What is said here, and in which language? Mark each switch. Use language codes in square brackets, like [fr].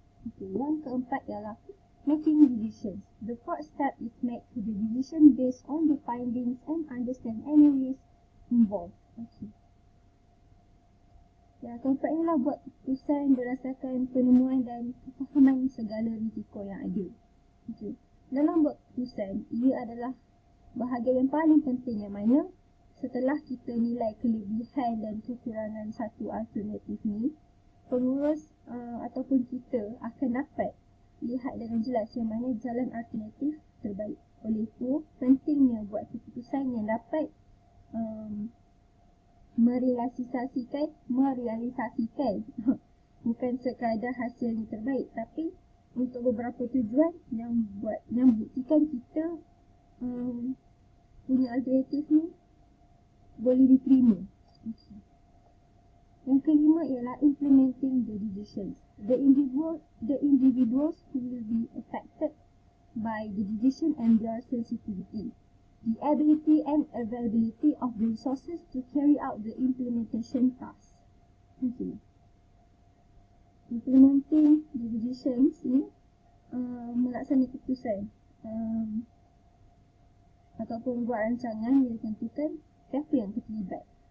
[ms] Okay, yang keempat ialah [en] making decisions. The fourth step is make the decision based on the findings and understand any risk involved. Okay. [ms] Yang keempat ialah buat keputusan berdasarkan penemuan dan kefahaman segala risiko yang ada. Okay. Dalam buat keputusan, ia adalah bahagian yang paling penting yang mana setelah kita nilai kelebihan dan kekurangan satu alternatif ni, pengurus ataupun kita akan dapat lihat dengan jelas yang mana jalan alternatif terbaik. Oleh itu, pentingnya buat keputusan yang dapat merealisasikan bukan sekadar hasilnya terbaik, tapi untuk beberapa tujuan yang buktikan kita punya alternatif ni boleh diterima. [en] Okay. [ms] Yang kelima ialah [en] implementing the decisions. The individuals who will be affected by the decision and their sensitivity, the ability and availability of the resources to carry out the implementation task. [ms] Okay. [en] Implementing the decisions [ms] ni melaksanakan keputusan ataupun buat rancangan yang ditentukan siapa yang terlibat.